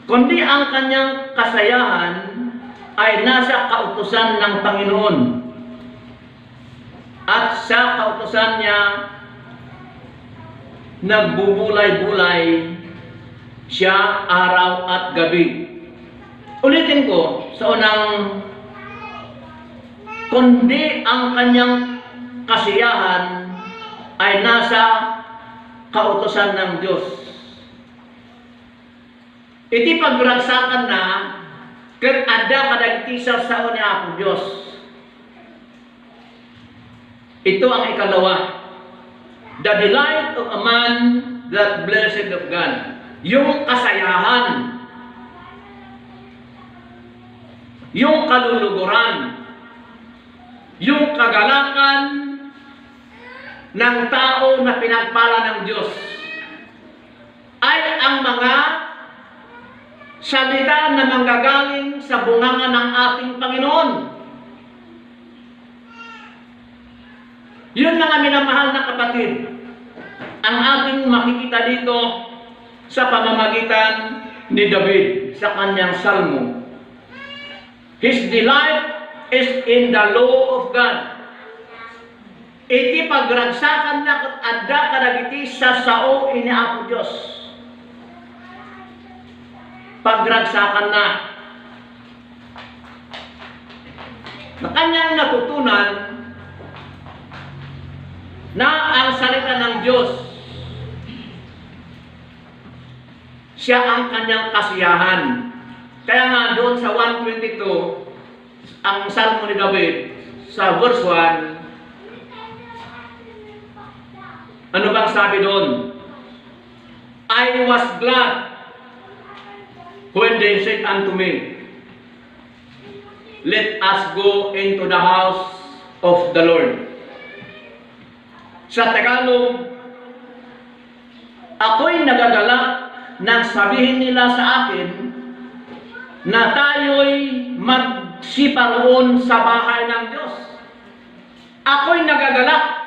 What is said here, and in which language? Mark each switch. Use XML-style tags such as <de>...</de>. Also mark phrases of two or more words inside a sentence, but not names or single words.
<tl>Kundi ang kanyang kasayahan ay nasa kautusan ng Panginoon, at sa kautusan niya nagbubulay-bulay siya araw at gabi. Ulitin ko sa unang, kundi ang kanyang kasiyahan ay nasa kautusan ng Diyos.</tl> <ilo>Iti pagragsakan na ken ada kadagiti sa ni Apo Diyos.</ilo> <tl>Ito ang ikalawa.</tl> <en>The delight of a man that blessed of God.</en> <tl>Yung kasayahan, yung kaluluguran, yung kagalakan ng tao na pinagpala ng Diyos ay ang mga salita na manggagaling sa bunganga ng ating Panginoon. Yun mga minamahal na kapatid, ang ating makikita dito sa pamamagitan ni David sa kanyang salmo.</tl> <en>His delight is in the law of God.</en> <ilo>Iti pagragsakan na kat adda kadagiti sa sao ini Apo Diyos. Pagragsakan na.</ilo> <tl>Na kanyang natutunan na ang salita ng Diyos, siya ang kanyang kasiyahan. Kaya nga doon sa 122, ang salmo ni David, sa verse 1, ano bang sabi doon?</tl> <en>I was glad when they said unto me, let us go into the house of the Lord.</en> <tl>Sa Tagalog, ako'y nagagalak nang sabihin nila sa akin na tayo'y magsiparoon sa bahay ng Diyos. Ako'y nagagalak.</tl>